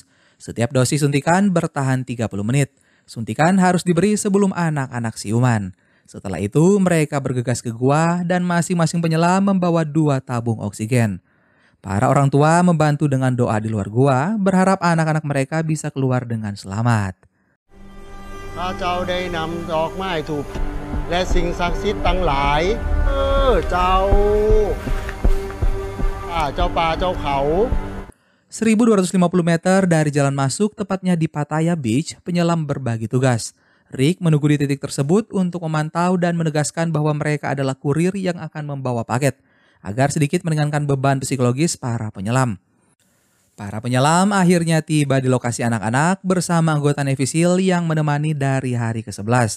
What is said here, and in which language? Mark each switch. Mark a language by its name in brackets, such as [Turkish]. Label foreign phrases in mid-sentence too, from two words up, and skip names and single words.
[Indonesian] Setiap dosis suntikan bertahan 30 menit. Suntikan harus diberi sebelum anak-anak siuman. Setelah itu mereka bergegas ke gua dan masing-masing penyelam membawa 2 tabung oksigen. Para orang tua membantu dengan doa di luar gua, berharap anak-anak mereka bisa keluar dengan selamat. [Thai] ข้าเจ้าได้นำดอกไม้ถูกและสิ่งศักดิ์สิทธิ์ทั้งหลายเจ้าเจ้าป่าเจ้าเขา [Indonesian] 1.250 meter dari jalan masuk, tepatnya di Pattaya Beach, penyelam berbagi tugas. Rick menunggu di titik tersebut untuk memantau dan menegaskan bahwa mereka adalah kurir yang akan membawa paket, agar sedikit meringankan beban psikologis para penyelam. Para penyelam akhirnya tiba di lokasi anak-anak bersama anggota Navy SEAL yang menemani dari hari ke-11.